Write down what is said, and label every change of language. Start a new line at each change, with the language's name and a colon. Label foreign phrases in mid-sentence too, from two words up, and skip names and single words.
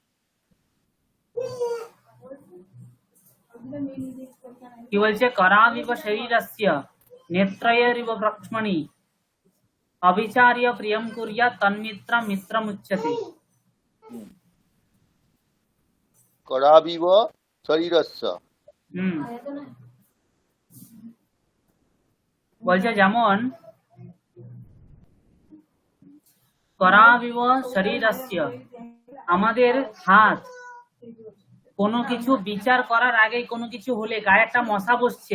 Bangla: কি বলছে?
Sanskrit: করামিব শরীরস্য নেত্রয়রিব প্রক্ষ্মণি অবিচার্য প্রিয়ম কুর্যাৎ তন্মিত্রম মিত্রমুচ্যতে। कराविव शरीरस्य।
Bangla: হুম বলছে যেমন
Sanskrit: করাবিব শরীরস্য,
Bangla: আমাদের হাত কোনো কিছু বিচার করার আগে কোনো কিছু হলে গায়ে একটা মশা বসছে,